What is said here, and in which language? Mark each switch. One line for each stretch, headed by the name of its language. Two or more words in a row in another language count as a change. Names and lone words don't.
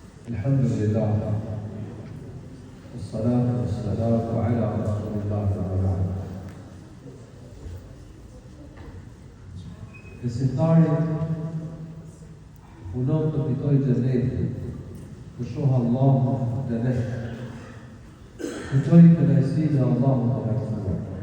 Arabic: الحمد لله والصلاة والسلام على رسول الله وبعد.
Albanian: Besimtari punon të fitoj xhenetin, të shohë Allahun dhe vetë, të gjojë kënaqësinë e Allahut të lartësuar.